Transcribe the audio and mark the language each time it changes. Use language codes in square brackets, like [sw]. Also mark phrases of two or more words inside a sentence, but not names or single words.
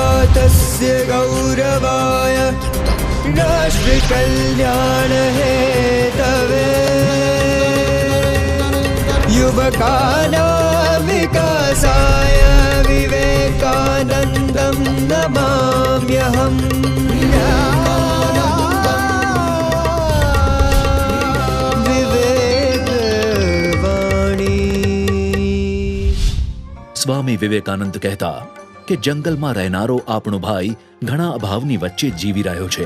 [sa] भारतस्य गौरवाय राष्ट्र कल्याण हेतवे युवकानां विकासाय विवेकानन्दं नमाम्यहम्। [gu] સ્વામી વિવેકાનંદ કહેતા કે જંગલમાં રહેનારો આપણો ભાઈ ઘણા અભાવની વચ્ચે જીવી રહ્યો છે.